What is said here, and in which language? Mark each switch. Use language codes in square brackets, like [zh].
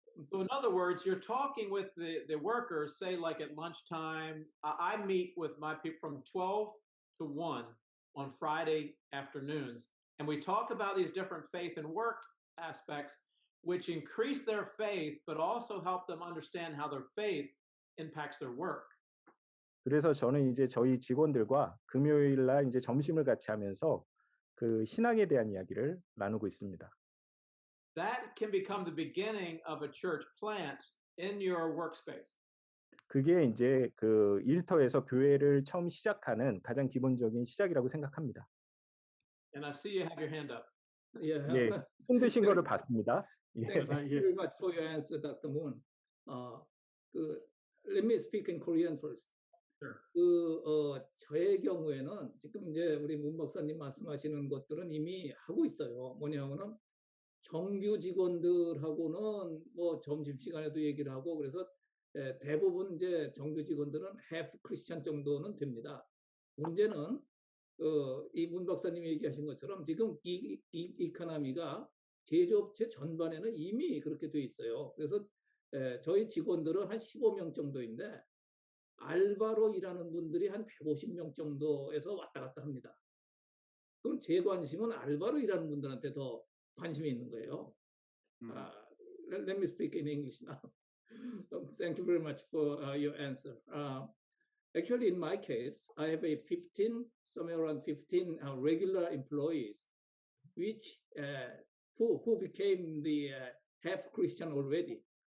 [en] So in other words, you're talking with the workers, say like at lunchtime. I meet with my people from 12 to 1 on Friday afternoons, and we talk about these different faith and work aspects, which increase their faith, but also help them understand how their faith impacts their work. [ko] 그래서 저는 이제 저희 직원들과 금요일 날 이제 점심을 같이 하면서 그 신앙에 대한 이야기를 나누고 있습니다. [en] That can become the beginning of a church plant in your workspace. [ko] 그게 이제 그 일터에서 교회를 처음 시작하는 가장 기본적인 시작이라고 생각합니다. [en] And I see you have your hand up. Yeah. [ko] 예, 손 드신 거를 봤습니다. 예. [en] Thank you very much for your answer, Dr. Moon. Let me speak in Korean first. Sure. [ko] 저의 경우에는 지금 이제 우리 문 박사님 말씀하시는 것들은 이미 하고 있어요. 뭐냐면은 정규 직원들하고는 뭐 점심 시간에도 얘기를 하고 그래서 대부분 이제 정규 직원들은 half 크리스찬 정도는 됩니다. 문제는 이 문 박사님이 얘기하신 것처럼 지금 기 이코노미가 제조업체 전반에는 이미 그렇게 돼 있어요. 그래서 저희 직원들은 한 15명 정도인데 알바로 일하는 분들이 한 150명 정도에서 왔다 갔다 합니다. 그럼 제 관심은 알바로 일하는 분들한테 더 관심이 있는 거예요. [en] Let me speak in English now. Thank you very much for your answer. Actually, in my case, I have somewhere around 15 regular employees, which who became the half Christian already.